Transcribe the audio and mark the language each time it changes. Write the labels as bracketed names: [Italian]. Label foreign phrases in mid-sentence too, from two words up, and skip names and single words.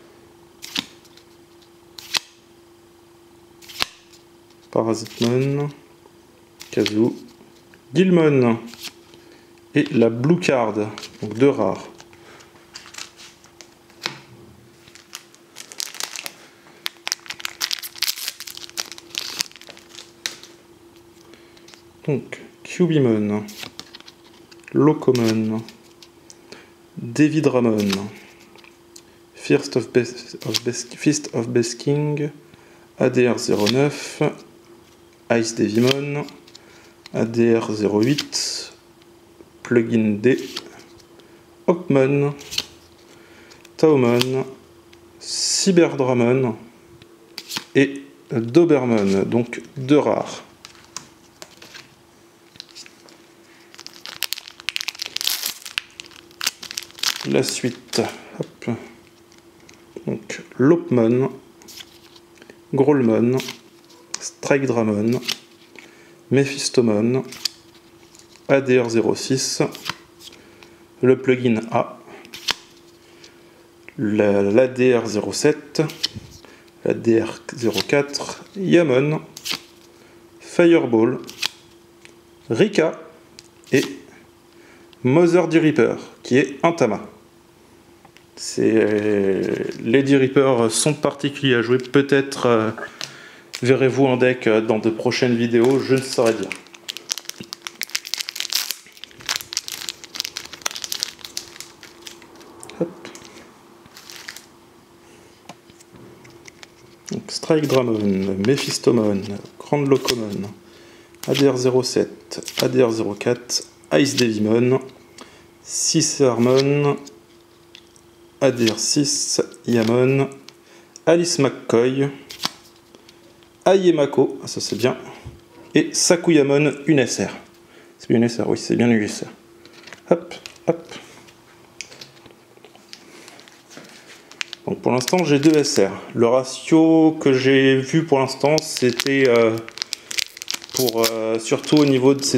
[French] Parasitmon, Kazoo, Guilmon et la Blue Card, donc 2 rares. Donc Cubimon, Locomon, Devidramon, Fist of Basking, ADR09, Ice Devimon, ADR08, Plugin D, Hawkmon, Taomon, Cyberdramon et Dobermon, donc 2 rares. La suite, hop. Donc Lopmon, Growlmon, Strike Dramon, Mephistomon, ADR06, le plugin A, l'ADR07, l'ADR04, Yamon, Fireball, Rika et Mother D Reaper, qui est un Tama. Les D Reaper sont particuliers à jouer, peut-être verrez-vous en deck dans de prochaines vidéos, je ne saurais dire. Hop. Donc, Strike Dramon, Mephistomon, Grand Locomon, ADR07, ADR04, Ice Devimon, Cicermon, ADR6, Yamon, Alice McCoy, Ayemako, ça c'est bien, et Sakuyamon, une SR. C'est bien une SR, oui, c'est bien une SR. Hop, hop. Donc pour l'instant, j'ai 2 SR. Le ratio que j'ai vu pour l'instant, c'était surtout au niveau de.